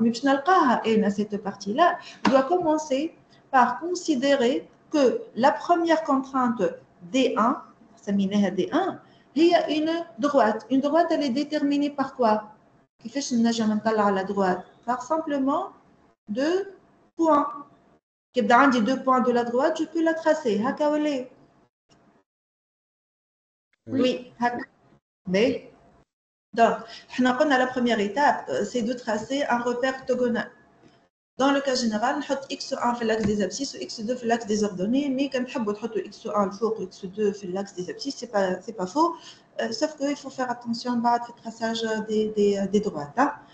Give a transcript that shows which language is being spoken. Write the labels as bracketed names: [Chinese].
[French] Mais cette partie-là doit commencer par considérer que la première contrainte D1, D1, il y a une droite. Une droite, elle est déterminée par quoi? Qui fait que la droite? Par simplement 2 points. [Arabic] كيف بدي عندي [French] 2 points de la droite, je peux la tracer. [Arabic] هكا ولا؟ Oui, هكا. [French] Mais donc, on a la première étape, c'est de tracer un repère orthogonal. Dans le cas général, on met x1 في l'axe des abscisses ou x2 في l'axe des ordonnées, mais quand on veut mettre x1 الفوق ou x2 في l'axe des abscisses, c'est pas faux, sauf qu'il faut faire attention à le traçage des droites. Hein?